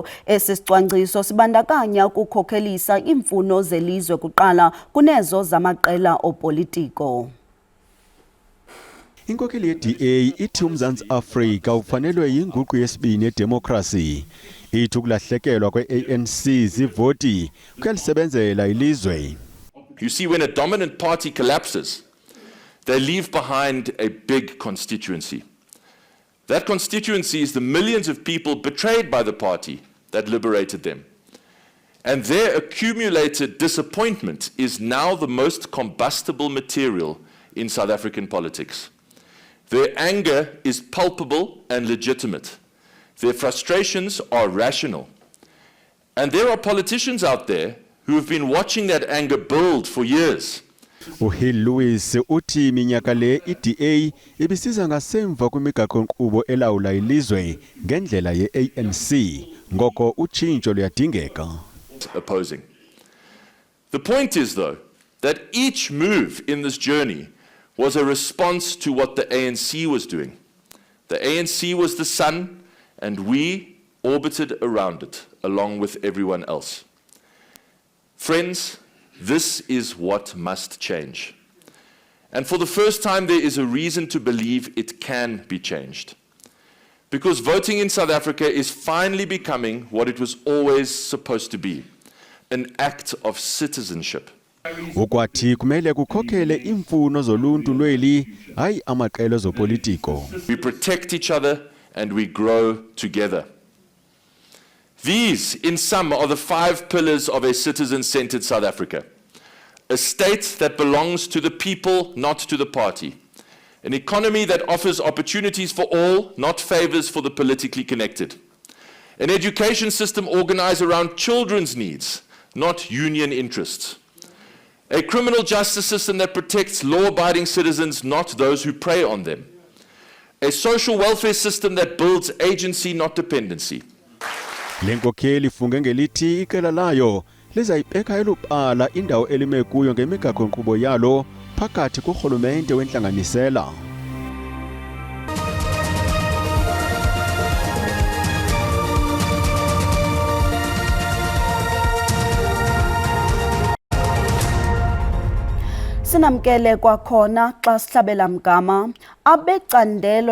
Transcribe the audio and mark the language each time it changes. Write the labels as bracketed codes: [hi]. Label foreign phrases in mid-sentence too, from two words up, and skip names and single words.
[xh] Esi sicwangciso sibandakanya ukukhokhelisa iimfuno zelizwe kuqala kunezo zamaqela opolitiko. Inkokheli ye-DA ithi uMzantsi Afrika ufanelwe yinguqu yesibini yedemokrasi. Ithi ukulahlekelwa kwe-ANC zivoti kuyalisebenzela ilizwe. [en] You see, when a dominant party collapses, they leave behind a big constituency. That constituency is the millions of people betrayed by the party that liberated them. And their accumulated disappointment is now the most combustible material in South African politics. Their anger is palpable and legitimate. Their frustrations are rational. And there are politicians out there who have been watching that anger build for years. [xh] Hill Lewis uthi minyaka le iDA ibisiza ngasemva kwimigaqo-nkqubo elawula ilizwe ngendlela ye-ANC ngoko utshintsho luyadingeka. [en] Opposing. The point is, though, that each move in this journey was a response to what the ANC was doing. The ANC was the sun, and we orbited around it, along with everyone else. Friends, this is what must change. And for the first time, there is a reason to believe it can be changed. Because voting in South Africa is finally becoming what it was always supposed to be, an act of citizenship. [xh] Ukwathi kumele kukhokhele imfuno zoluntu lweli hayi amaqela zopolitiko. [en] We protect each other and we grow together. These, in sum, are the 5 pillars of a citizen-centered South Africa. A state that belongs to the people, not to the party. An economy that offers opportunities for all, not favors for the politically connected. An education system organized around children's needs, not union interests. A criminal justice system that protects law-abiding citizens, not those who prey on them. A social welfare system that builds agency, not dependency. [xh] Lenkokheli ifunge ngelithi iqela layo lizayibeka elubala indawo elime kuyo ngemigaqo-nkqubo yalo phakathi kurhulumente wentlanganisela. Sinamkele kwakhona xa sihlabela mgama abecandelo